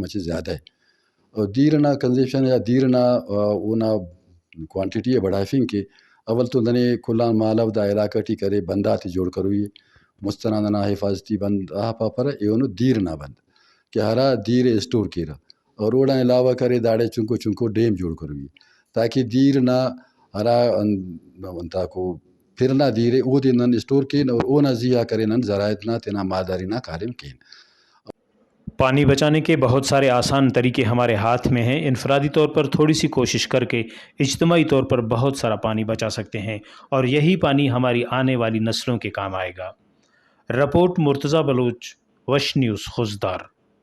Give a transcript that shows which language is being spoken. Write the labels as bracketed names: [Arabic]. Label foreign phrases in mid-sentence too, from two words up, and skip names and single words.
[Brahui] مچے زیادہ ہے، اور دیر نا کنزیپشن یا دیر نا اونا کوانٹیٹی بڑھائے فین کہ اول تو ننے کلان مالو دا علاقہ ٹی کرے بنداتی جوڑ کروئی مستنا ننا حفاظتی بند آپا پر ایونو دیر نا بند کہ ہرا دیر اسٹور کیرا اور اوڑا علاوہ کرے داڑے چنکو چنکو ڈیم جوڑ کروئی تاکہ دیر نا ہرا انتا کو پھرنا دیرے او دی نن اسٹور کین اور اونا زیا کرے نن زرائت نا تینا مالداری نا کارم کین۔ [Urdu] پانی بچانے کے بہت سارے آسان طریقے ہمارے ہاتھ میں ہیں۔ انفرادی طور پر تھوڑی سی کوشش کر کے اجتماعی طور پر بہت سارا پانی بچا سکتے ہیں، اور یہی پانی ہماری آنے والی نسلوں کے کام آئے گا۔ رپورٹ مرتضیٰ بلوچ، وش نیوز، خوزدار۔